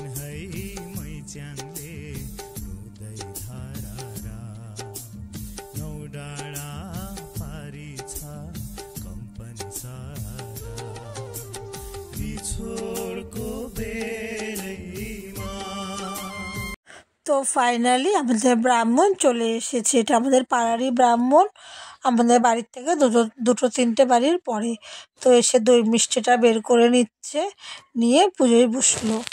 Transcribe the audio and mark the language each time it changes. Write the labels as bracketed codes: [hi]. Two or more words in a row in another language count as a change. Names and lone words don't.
[ne] है मैच्याङले रुदै धारा नौ डाँडा पारी छ कम्पनी सारा बिछोडको बेलैमा। [bn] তো ফাইনালি আমাদের ব্রাহ্মণ চলে এসেছে। এটা আমাদের পাড়ারই ব্রাহ্মণ, আমাদের বাড়ির থেকে দুটো তিনটে বাড়ির পরে। তো এসে দই মিষ্টিটা বের করে নিচ্ছে, নিয়ে পুজোয় বসলো।